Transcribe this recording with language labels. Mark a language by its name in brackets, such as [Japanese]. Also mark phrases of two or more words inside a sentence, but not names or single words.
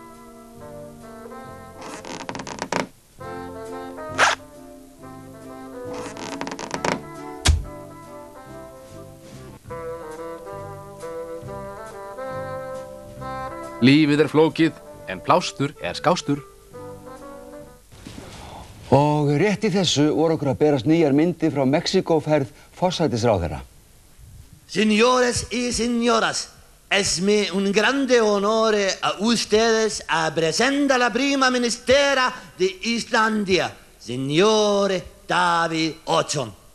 [Icelandic] Lífið er flókið, en plástur er skástur. Og rétt í þessu voru okkur að berast nýjar myndir frá Mexíkóferð forsætisráðherra. [Spanish] Señores y señoras, es mi un grande honore a ustedes a presentar la prima ministera de Islandia, signore Davíð Oddsson.